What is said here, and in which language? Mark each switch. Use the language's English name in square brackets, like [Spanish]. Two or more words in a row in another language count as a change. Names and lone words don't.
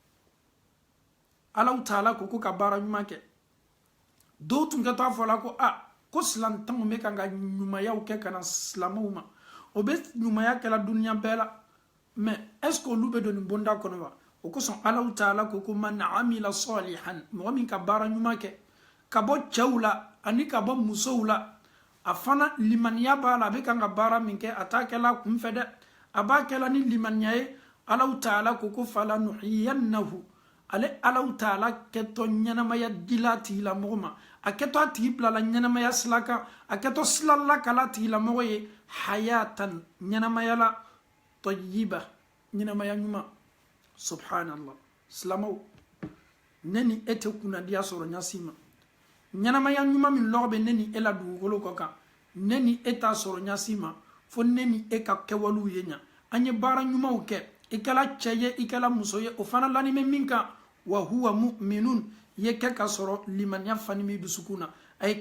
[Bambara] Allah ta'ala ko ka baara ɲuman kɛ dɔw tun kɛ to a fɔla ko ko silantanw bɛ kan ka ɲumayaw kɛ ka na silamɛw ma o bɛ ɲumaya kɛla duniya bɛɛ la [French] mais est ce que [Bambara] olu bɛ don nin bonda kɔnɔ wa o kosɔn Allah ta'ala ko [Arabic] من عمل صالحا [Bambara] mɔgɔ min ka baara ɲuman kɛ ka bɔ cɛw la ani ka bɔ musow la a fana limaniya b'a la a bɛ kan ka baara min kɛ a t'a kɛla kunfɛ dɛ a b'a kɛla ni limaniya ye Allah ta'ala ko falanuhyiyannahu ale Allah ta'ala kɛtɔ ɲɛnamaya dila tigila mɔgɔ ma a kɛtɔ a tigi bilala ɲɛnamaya sila kan a kɛtɔ silala kala tigila mɔgɔ ye hayatan ɲɛnamaya la tayyiba ɲɛnamaya ɲuman. Subhanallah. Silamaw ne ni e tɛ kunnadiya sɔrɔ ɲasi ma ɲɛnamaya ɲuman min lɔgɔ bɛ ne ni e la dugukolo kɔ kan ne ni e t'a sɔrɔ ɲasi ma fo ne ni e ka kɛwalew ye ɲa an ye baara ɲumanw kɛ i kɛla cɛ ye i kɛla muso ye o fana lani bɛ min kan [Arabic] وهو مؤمن [Bambara] ye kɛ ka sɔrɔ limaniya fani mi dusukun na a ye